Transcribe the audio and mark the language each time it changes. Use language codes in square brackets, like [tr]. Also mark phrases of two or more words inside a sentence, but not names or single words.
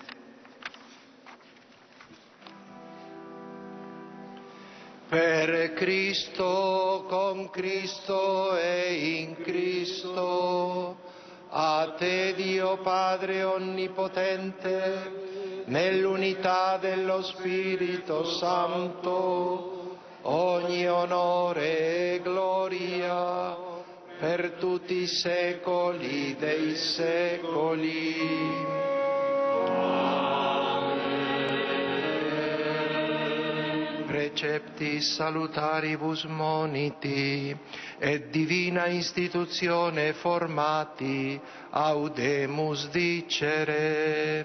[it] Per Cristo, con Cristo e in Cristo, a te Dio Padre Onnipotente, nell'unità dello Spirito Santo, ogni onore e gloria per tutti i secoli dei secoli. [la] Preceptis salutaribus moniti, et divina institutione formati, audemus dicere.